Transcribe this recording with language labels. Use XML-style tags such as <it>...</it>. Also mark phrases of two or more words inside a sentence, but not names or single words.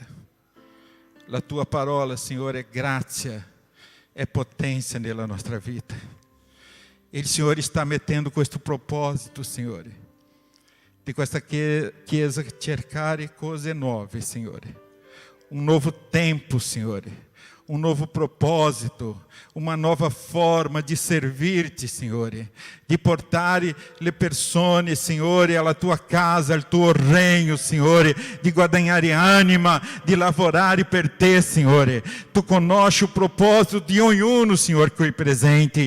<it>La tua parola, Signore, è grazia, è potenza nella nostra vita. E il Signore sta mettendo questo proposito, Signore, di questa Chiesa cercare cose nuove, Signore. Un nuovo tempo, Signore.</it> <pt>um novo propósito, uma nova forma</pt> <it>di servirti, Signore, di portare le persone, Signore, alla tua casa, al tuo regno, Signore, di guadagnare anima, di lavorare per te, Signore. Tu conosci o proposito di ognuno, Signore, qui presenti.</it>